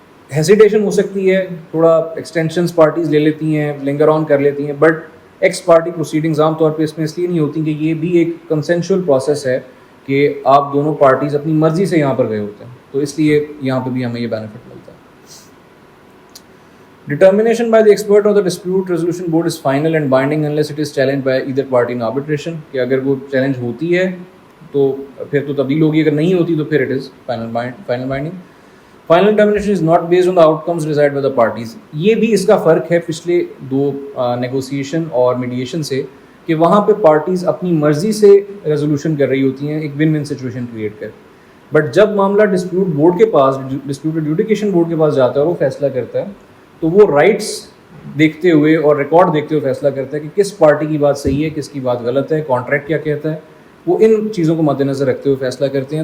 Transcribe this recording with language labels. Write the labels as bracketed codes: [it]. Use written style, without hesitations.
[ur] Hesitation ہو سکتی ہے, تھوڑا ایکسٹینشنز پارٹیز لے لیتی ہیں, لنگر آن کر لیتی ہیں, بٹ ایکس پارٹی پروسیڈنگز عام طور پہ اس میں اس لیے نہیں ہوتی کہ یہ بھی ایک کنسینشول پروسیس ہے کہ آپ دونوں پارٹیز اپنی مرضی سے یہاں پر گئے ہوتے ہیں, تو اس لیے یہاں پہ بھی ہمیں یہ بینیفٹ ملتا ہے. [en] Determination by the expert of the dispute resolution board is final and binding unless it is challenged by either party in arbitration. [ur] کہ اگر وہ چیلنج ہوتی ہے تو پھر تو تبدیل ہوگی, اگر نہیں ہوتی تو پھر [en] it is final binding. Final determination is not based on the outcomes decided by the parties. [ur] یہ بھی اس کا فرق ہے پچھلے دو نیگوسیشن اور میڈیشن سے کہ وہاں پہ پارٹیز اپنی مرضی سے ریزولوشن کر رہی ہوتی ہیں ایک ون ون سچویشن کریٹ کر, بٹ جب معاملہ ڈسپیوٹ بورڈ کے پاس, ڈسپیوٹ ایڈجوڈیکیشن بورڈ کے پاس جاتا ہے اور وہ فیصلہ کرتا ہے تو وہ رائٹس دیکھتے ہوئے اور ریکارڈ دیکھتے ہوئے فیصلہ کرتا ہے کہ کس پارٹی کی بات صحیح ہے, کس کی بات غلط ہے, کانٹریکٹ کیا کہتا ہے, وہ ان چیزوں کو مد نظر رکھتے ہوئے فیصلہ کرتے ہیں.